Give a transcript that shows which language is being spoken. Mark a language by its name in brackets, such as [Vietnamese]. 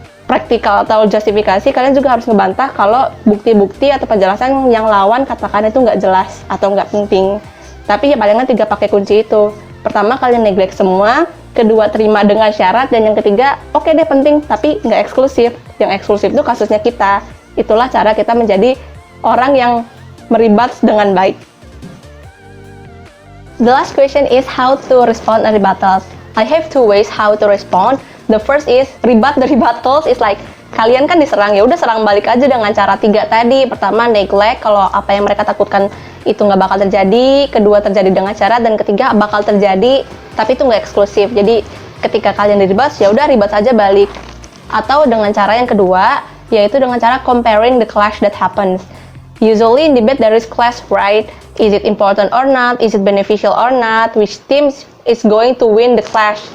[Indonesian] praktikal atau justifikasi, kalian juga harus ngebantah kalau bukti-bukti atau penjelasan yang lawan katakan itu nggak jelas atau nggak penting. Tapi ya palingan 3 pakai kunci itu. Pertama, kalian neglect semua. Kedua, terima dengan syarat. Dan yang ketiga, oke deh penting, tapi nggak eksklusif. Yang eksklusif itu kasusnya kita. Itulah cara kita menjadi orang yang meribat dengan baik. [English] The last question is how to respond to rebuttals. I have 2 ways how to respond. [Indonesian] The first is rebut the rebuttals is like kalian kan diserang, ya udah serang balik aja dengan cara 3 tadi. Pertama, neglect kalau apa yang mereka takutkan itu nggak bakal terjadi. Kedua, terjadi dengan syarat. Dan ketiga, bakal terjadi tapi itu nggak eksklusif. Jadi ketika kalian diribut, ya udah ribut saja balik. Atau dengan cara yang kedua, yaitu dengan cara comparing the clash that happens. [English] Usually in debate there is clash, right? Is it important or not? Is it beneficial or not? Which team is going to win the clash?